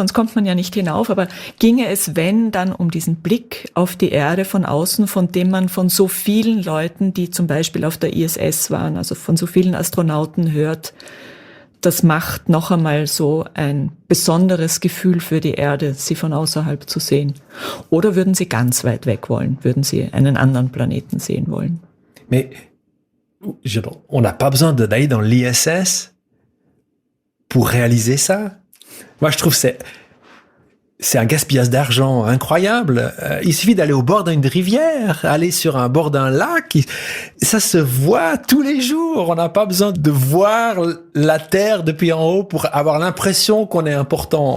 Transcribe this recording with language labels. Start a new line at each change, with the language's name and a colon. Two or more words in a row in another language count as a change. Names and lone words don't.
German: Sonst kommt man ja nicht hinauf, aber ginge es, wenn, dann um diesen Blick auf die Erde von außen, von dem man von so vielen Leuten, die zum Beispiel auf der ISS waren, also von so vielen Astronauten hört, das macht noch einmal so ein besonderes Gefühl für die Erde, sie von außerhalb zu sehen. Oder würden Sie ganz weit weg wollen? Würden Sie einen anderen Planeten sehen wollen?
French: Mais on n'a pas besoin d'aller dans l'ISS pour réaliser ça. Moi, je trouve que c'est un gaspillage d'argent incroyable. Il suffit d'aller au bord d'une rivière, aller sur un bord d'un lac. Ça se voit tous les jours. On n'a pas besoin de voir la Terre depuis en haut pour avoir l'impression qu'on est important.